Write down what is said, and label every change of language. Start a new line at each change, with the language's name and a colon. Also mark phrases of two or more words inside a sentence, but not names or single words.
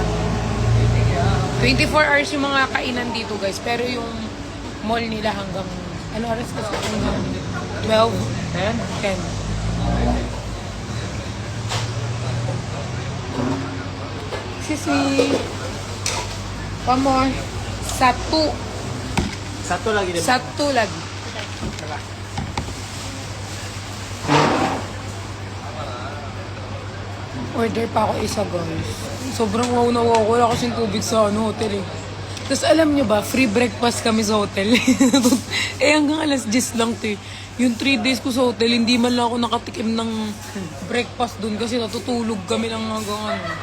Filipino: 24 hours yung mga kainan dito, guys. Pero yung mall nila hanggang... Ano oras kasi? Hanggang 12? 10? 10.
English: Excuse me. One more.
Malay: Satu. Satu lagi din. Satu lagi.
Filipino: Order pa ako isa, guys. Sobrang wow na wow. Wala kasing tubig sa hotel eh. Tapos alam nyo ba,
English: free breakfast
Filipino: kami sa hotel. Eh hanggang alas 10 lang to eh. Yung 3 days ko sa hotel, hindi man lang ako nakatikim ng breakfast dun kasi natutulog kami ng hanggang ano.